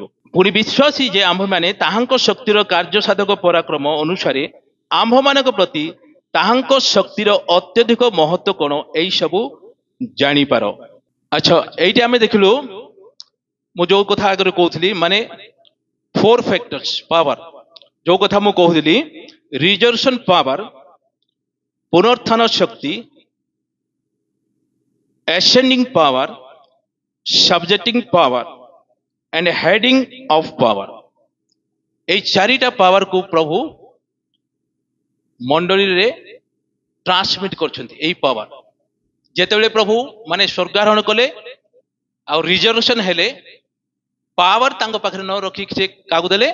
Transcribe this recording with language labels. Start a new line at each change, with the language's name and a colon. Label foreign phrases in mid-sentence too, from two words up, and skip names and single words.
Odia: ପୁଣି ବିଶ୍ୱାସୀ ଯେ ଆମ୍ଭେମାନେ ତାହାଙ୍କ ଶକ୍ତିର କାର୍ଯ୍ୟ ସାଧକ ପରାକ୍ରମ ଅନୁସାରେ ଆମ୍ଭମାନଙ୍କ ପ୍ରତି ତାହାଙ୍କ ଶକ୍ତିର ଅତ୍ୟଧିକ ମହତ୍ଵ କଣ, ଏଇ ସବୁ ଜାଣିପାର। ଆଚ୍ଛା, ଏଇଠି ଆମେ ଦେଖିଲୁ, ମୁଁ ଯୋଉ କଥା ଆଗରେ କହୁଥିଲି, ମାନେ 4
English: factors power,
Odia: ଯୋଉ କଥା ମୁଁ କହୁଥିଲି,
English: reservation power,
Odia: ପୁନରୁତ୍ଥାନ ଶକ୍ତି,
English: ascending power, subjecting power and heading of power।
Odia: এই ଚାରିଟା ପାୱାରକୁ ପ୍ରଭୁ ମଣ୍ଡଳୀରେ ଟ୍ରାନ୍ସମିଟ କରୁଛନ୍ତି। ଏଇ ପାୱାର ଯେତେବେଳେ ପ୍ରଭୁ ମାନେ ସ୍ୱର୍ଗାରୋହଣ କଲେ ଆଉ ରିଜର୍ଭେସନ ହେଲେ, ପାୱାର ତାଙ୍କ ପାଖରେ ନ ରଖିକି ସେ କାହାକୁ ଦେଲେ?